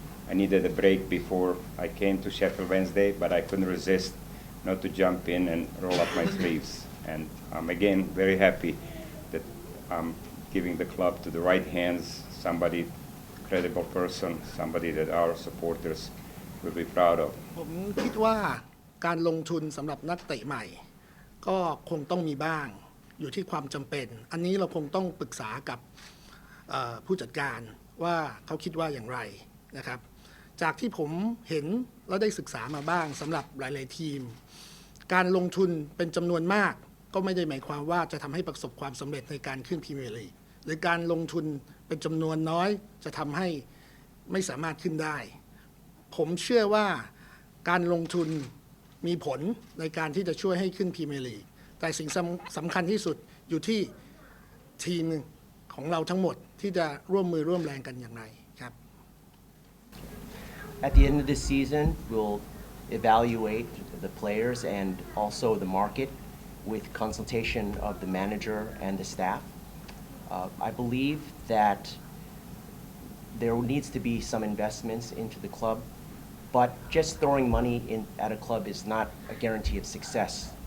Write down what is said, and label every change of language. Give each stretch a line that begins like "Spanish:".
English: I needed a break before I came to Sheffield Wednesday, but I couldn't resist not to jump in and roll up my sleeves. And I'm again very happy that I'm giving the club to the right hands, somebody, credible person, somebody that our supporters will be proud of.
Thai: ผมคิดว่าการลงทุนสำหรับนักเตะใหม่ ก็คงต้องมีบ้างอยู่ที่ความจำเป็น อันนี้เราคงต้องปรึกษากับผู้จัดการว่าเขาคิดว่าอย่างไรนะครับ จากที่ผมเห็นแล้วได้ศึกษามาบ้างสำหรับหลายๆทีม การลงทุนเป็นจำนวนมากก็ไม่ได้หมายความว่าจะทำให้ประสบความสำเร็จในการขึ้นพรีเมียร์ลีกหรือการลงทุนเป็นจำนวนน้อยจะทำให้ไม่สามารถขึ้นได้ ผมเชื่อว่าการลงทุนมีผลในการที่จะช่วยให้ขึ้นพรีเมียร์ลีกแต่สิ่งสำคัญที่สุดอยู่ที่ทีมของเราทั้งหมดที่จะร่วมมือร่วมแรงกันอย่างไรครับ
English: At the end of the season, we'll evaluate the players and also the market with consultation of the manager and the staff. I believe that there needs to be some investments into the club, but just throwing money at a club is not a guarantee of success.